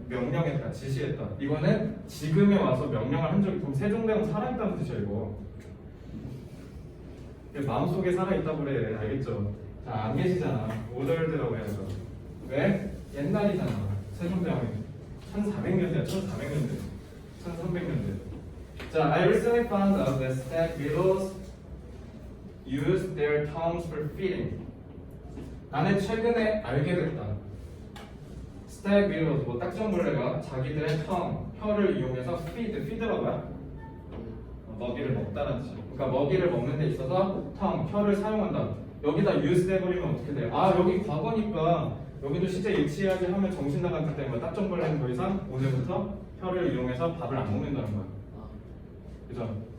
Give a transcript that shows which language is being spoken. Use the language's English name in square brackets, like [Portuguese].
[Korean] 명령했다, 지시했다. 이거는 지금에 와서 명령을 한 적이, 그럼 세종대왕 살아있다는 뜻이야 이거. 마음속에 살아있다고 그래, 알겠죠? 자, 안 계시잖아. 오덜드라고 해야죠. 왜? 옛날이잖아. 세종대왕이 1400년대야, 1400년대, 1300년대. [English] 자, I recently found out that stag beetles use their tongues for feeding. [Korean] 나는 최근에 알게 됐다. 스택 비로 뭐 딱정벌레가 자기들의 혀를 이용해서 feed가 뭐야? 먹이를 먹다라는 뜻이야. 그러니까 먹이를 먹는 데 있어서 혀를 사용한다. 여기다 use 해버리면 어떻게 돼요? 아, 여기 과거니까 여기도 실제 일치하게 하면 정신 나갔기 때문에 딱정벌레는 더 이상 오늘부터 혀를 이용해서 밥을 안 먹는다는 거야. 그죠?